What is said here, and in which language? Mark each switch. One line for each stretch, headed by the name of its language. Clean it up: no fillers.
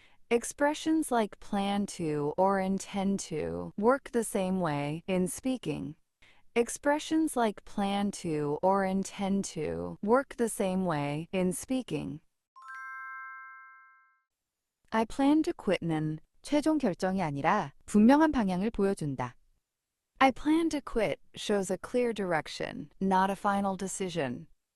English: Expressions like plan to or intend to work the same way in speaking. Expressions like plan to or intend to work the same way in speaking. I plan to quit
Korean: 는 최종 결정이 아니라 분명한 방향을 보여준다.
English: I plan to quit shows a clear direction, not a final decision.